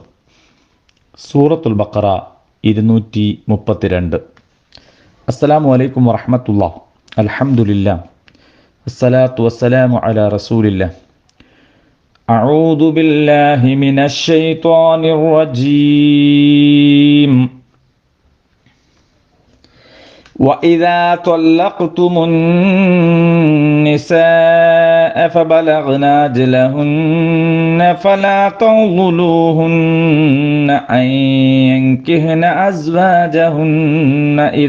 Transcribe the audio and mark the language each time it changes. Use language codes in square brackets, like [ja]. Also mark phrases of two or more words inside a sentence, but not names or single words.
[ml] സൂറത്തുൽ ബഖറ 232. [ar] السلام عليكم ورحمة الله. الحمد لله والصلاة والسلام على رسول الله. أعوذ بالله من الشيطان الرجيم. وَإِذَا طَلَّقْتُمُ النِّسَاءَ فَبَلَغْنَ أَجَلَهُنَّ فَلَا تَعْضُلُوهُنَّ أَن يَنكِحْنَ أَزْوَاجَهُنَّ